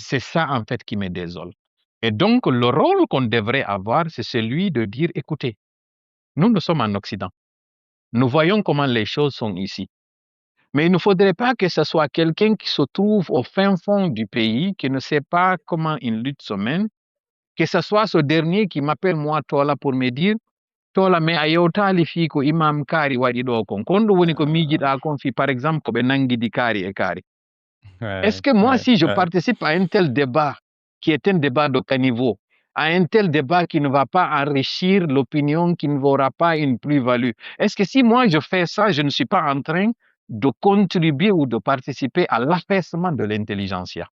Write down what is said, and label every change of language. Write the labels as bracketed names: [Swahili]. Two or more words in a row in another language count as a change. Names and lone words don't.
[French] C'est ça, en fait, qui me désole. Et donc, le rôle qu'on devrait avoir, c'est celui de dire, écoutez, nous sommes en Occident. Nous voyons comment les choses sont ici. Mais il ne faudrait pas que ce soit quelqu'un qui se trouve au fin fond du pays, qui ne sait pas comment une lutte se mène, que ce soit ce dernier qui m'appelle moi Tola pour me dire Tola mais [Fula] a yewtali fii ko imam kaari waɗi ɗo kon kon ɗum woni ko Heu, miijiɗa kon fii [French] par exemple [Fula] ko ɓe nanguidi kaari e kaari. [French] Est-ce ouais, que moi ouais, si je ouais. participe à un tel débat qui est un débat de caniveau, à un tel débat qui ne va pas enrichir l'opinion, qui ne aura pas une plus-value, est-ce que si moi je fais ça, je ne suis pas en train de contribuer ou de participer à l'affaissement de l'intelligentsia?